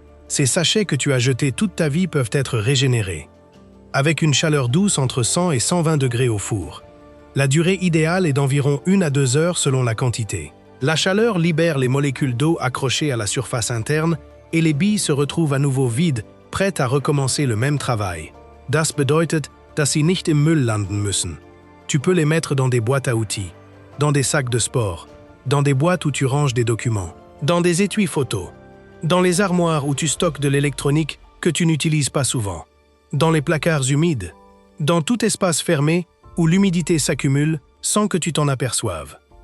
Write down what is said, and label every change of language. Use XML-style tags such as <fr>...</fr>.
<fr>Ces sachets que tu as jetés toute ta vie peuvent être régénérés, avec une chaleur douce entre 100 et 120 degrés au four. La durée idéale est d'environ 1 à 2 heures selon la quantité. La chaleur libère les molécules d'eau accrochées à la surface interne et les billes se retrouvent à nouveau vides, prêtes à recommencer le même travail.</fr> <de>Das bedeutet, dass sie nicht im Müll landen müssen.</de> <fr>Tu peux les mettre dans des boîtes à outils, dans des sacs de sport, dans des boîtes où tu ranges des documents, dans des étuis photos, dans les armoires où tu stockes de l'électronique que tu n'utilises pas souvent, dans les placards humides, dans tout espace fermé où l'humidité s'accumule sans que tu t'en aperçoives.</fr>